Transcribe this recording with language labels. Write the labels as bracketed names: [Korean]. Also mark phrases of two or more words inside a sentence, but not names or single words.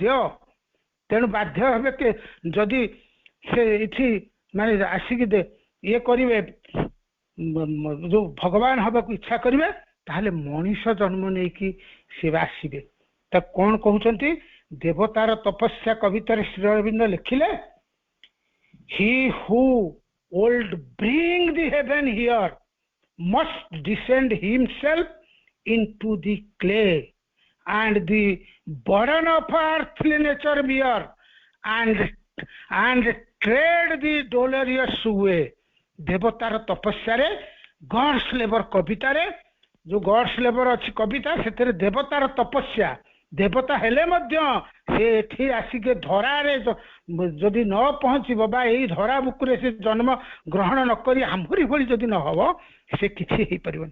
[Odia] ତେଣୁ ବାଧ୍ୟ ହେବେ କି ଯଦି ସେ ଏଠି ମାନେ ଆସିକି ଇଏ କରିବେ, ଯୋଉ ଭଗବାନ ହବାକୁ ଇଚ୍ଛା କରିବେ, ତାହେଲେ ମଣିଷ ଜନ୍ମ ନେଇକି ସେ ଆସିବେ। ତ କ'ଣ କହୁଛନ୍ତି? ଦେବତାର ତପସ୍ୟା କବିତାରେ ଶ୍ରୀ ଅରବିନ୍ଦ ଲେଖିଲେ, [English] He who would bring the heaven here must descend himself into the clay and the burden of earthly nature bear and tread the dolorous way। [Odia] ଦେବତାର ତପସ୍ୟାରେ ଗଡ୍ସ ଲେବର କବିତାରେ, ଯୋଉ ଗଡ୍ସ ଲେବର ଅଛି କବିତା, ସେଥିରେ ଦେବତାର ତପସ୍ୟା, ଦେବତା ହେଲେ ମଧ୍ୟ ସେ ଏଠି ଆସିକି ଧରାରେ ଯଦି ନ ପହଞ୍ଚିବ ବା ଏଇ ଧରା ବୁକୁରେ ସେ ଜନ୍ମ ଗ୍ରହଣ ନ କରି ଆମରି ଭଳି ଯଦି ନ ହବ, ସେ କିଛି ହେଇପାରିବନି।